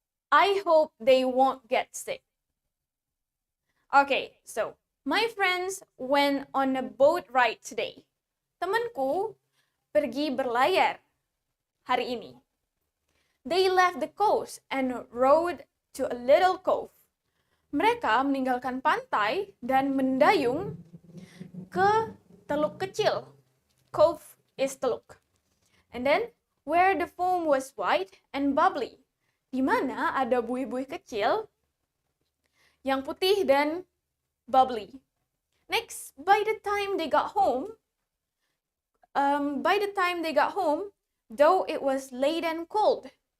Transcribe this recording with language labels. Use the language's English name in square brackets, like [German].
[English] I hope they won't get sick. Okay, so, my friends went on a boat ride today. [Indonesian] Temanku pergi berlayar hari ini. [English] They left the coast and rowed to a little cove. [Indonesian] Mereka meninggalkan pantai dan mendayung ke teluk kecil. [English] Cove is teluk. And then, where the foam was white and bubbly. [Indonesian] Di mana ada buih-buih kecil yang putih dan bubbly. [English] Next, by the time they got home, though it was late and cold.